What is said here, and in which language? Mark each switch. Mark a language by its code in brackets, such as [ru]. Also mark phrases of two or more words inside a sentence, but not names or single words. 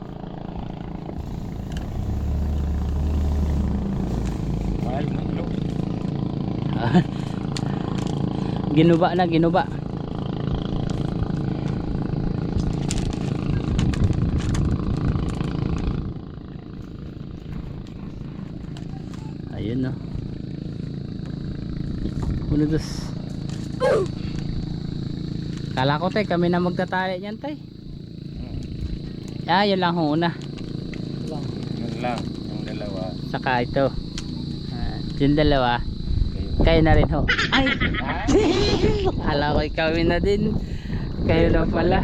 [tl] Mahal ng look. ginuba na ginuba. Ayun no. [es] Uno dos. [tl] Kala ko tay kami na magtatali niyan tay. Ah, yun lang ho una. Yun lang, yung dalawa. Saka ito. Yung dalawa. Kayo na rin ho. Ay! Kala ko kami na din. Kayo na pala.